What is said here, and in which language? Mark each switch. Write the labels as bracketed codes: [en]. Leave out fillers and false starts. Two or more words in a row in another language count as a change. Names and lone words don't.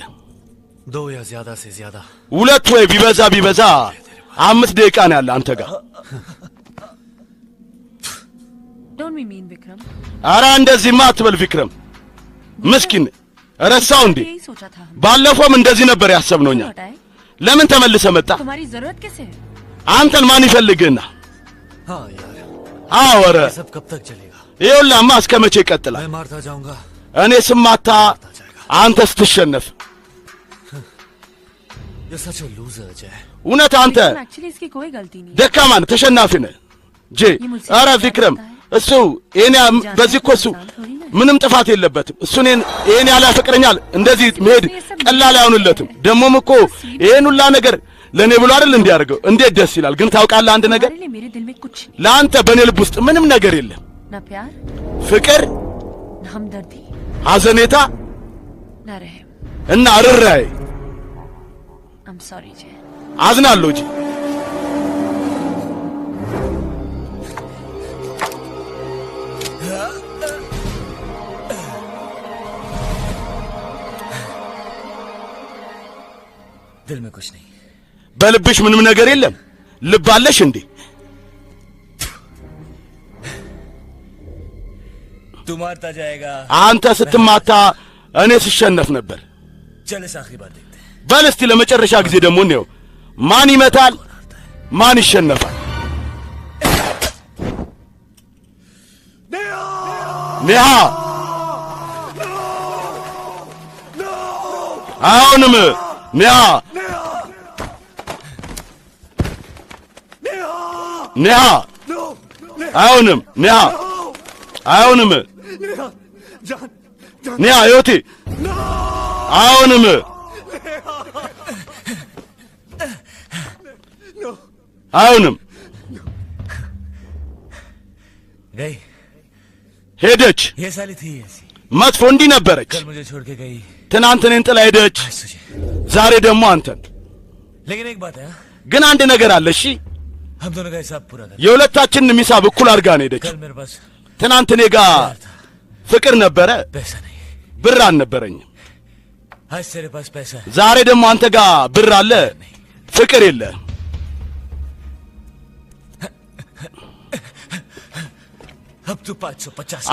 [hi] दो या ज्यादा से ज्यादा [am] ሁለት ወይ ቢበዛ 5 ደቂቃ ነው ያለ አንተ ጋር [en] Don't be mean, Vikram. [am] አራ እንደዚህማ አትበል ቪክረም ምስኪን ረሳው እንዴ [hi] यही सोचा था [am] ባለፈውም እንደዚህ ነበር ያሰብነውኛ ለምን ተመልሰ መጣ [hi] तुम्हारी जरूरत कैसे है [am] አንተን ማን ይፈልግና [hi] हाँ यार [am] አወረ [hi] ये सब कब तक चलेगा? [am] ይኸውልህማ እስከ መቼ ይቀጥላል? [hi] मैं मारता जाऊंगा। [am] እኔ ስማታ አንተ ስትሸነፍ [hi] ये सच है लूजर अजय। [am] እውነት አንተ [hi] एक्चुअली इसकी कोई गलती नहीं [am] ደካማ ነህ ተሸናፊ ነህ ጄ ኧረ ቪክረም እሱ እኔ በዚህ እኮ እሱ ምንም ጥፋት የለበትም እሱ እኔን ያለ ያፈቅረኛል እንደዚህ መሄድ ቀላል አይሆንለትም ደሞም እኮ ይሄን ሁላ ነገር ለኔ ብሎ አይደል እንዲያርገው እንዴት ደስ ይላል ግን ታውቃለህ አንድ ነገር ለአንተ በኔ ልብ ውስጥ ምንም ነገር የለም [hi] ना प्यार [am] ፍቅር [hi] ना हमदर्दी [am] ሐዘኔታ [hi] ना रहम [am] እና ርራይ [en] I'm sorry जी [am] አዝናለሁ ጂ [hi] दिल में कुछ नहीं [am] በልብሽ ምንም ነገር የለም ልብ አለሽ እንዴ [hi] तू मारता जाएगा [am] አንተ ስትማታ እኔ ስሸነፍ ነበር [hi] चल इस आखिरी बार देखते हैं [am] በል እስቲ ለመጨረሻ ጊዜ ደግሞ ነው ማን ይመታል ማን ይሸነፋል ኔሃ አሁንም ኔሃ ኔሃ አሁንም ኔሃ አሁንም ኔሃ ዮቲ አሁንም አሁንም [hi] गई [am] ሄደች [hi] ये साली थी ऐसी [am] መጥፎ እንዲህ ነበረች [hi] कल मुझे छोड़ के गई [am] ትናንት እኔን ጥላ ሄደች ዛሬ ደግሞ አንተን [hi] लेकिन एक बात है [am] ግን አንድ ነገር አለ እሺ [hi] हम दोनों का हिसाब पूरा कर [am] የሁለታችንን ሂሳብ እኩል አድርጋ ነው ሄደች [hi] कल मेरे पास [am] ትናንት እኔ ጋር ፍቅር ነበረ [hi] पैसा नहीं [am] ብር አልነበረኝም [hi] आज तेरे पास पैसा है [am] ዛሬ ደግሞ አንተ ጋር ብር አለ ፍቅር የለ [hi] अब तू 550